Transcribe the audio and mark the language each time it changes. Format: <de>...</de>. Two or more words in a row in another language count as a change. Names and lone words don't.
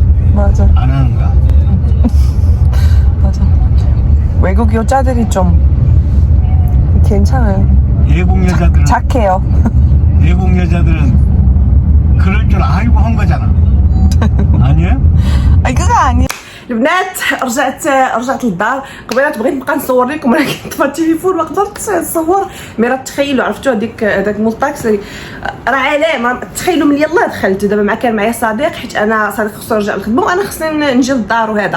<ko>맞아. 안 하는 거야. 맞아. 외국 여자들이 좀 괜찮아요. 외국 여자들은 착해요. 외국 여자들은 그럴 줄 알고 한 거잖아. 아니에요?</ko> <ar>اي كذا يعني البنات رجعت للدار. قبيلات بغيت نبقى نصور لكم ولكن طفى التليفون ما قدرتش نصور. مي راه تخيلوا عرفتوا هذاك مول الطاكسي راه علامه. تخيلوا من يلاه دخلت دابا كان معايا صديق حيت انا صديق خصو يرجع للخدمه وانا خصني نجي للدار وهذا.</ar>